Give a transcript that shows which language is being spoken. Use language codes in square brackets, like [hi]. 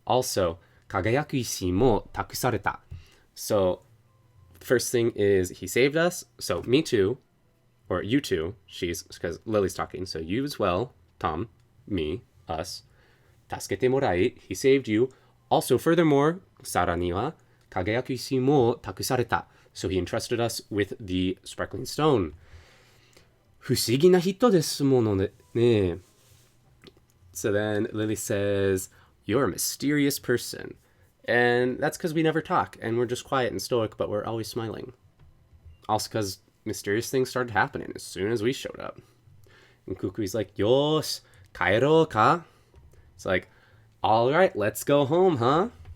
[en] Also, [ja] kagayaku ishi mo takusareta. [en] So, first thing is, he saved us. So, me too. Or you too. She's, because Lily's talking. So, you as well. Tom, me, us. [ja] Tasukete morai. [en] He saved you. Also, furthermore, [ja] sarani wa kagayaku ishi mo takusareta. [en] So, he entrusted us with the sparkling stone. [ja] 不思議な人ですものね. [en] So then Lily says, you're a mysterious person. And that's because we never talk, and we're just quiet and stoic, but we're always smiling. Also because mysterious things started happening as soon as we showed up. And Kukui's like, [ja] yosh, kaero ka? [en] It's like, alright, let's go home, huh?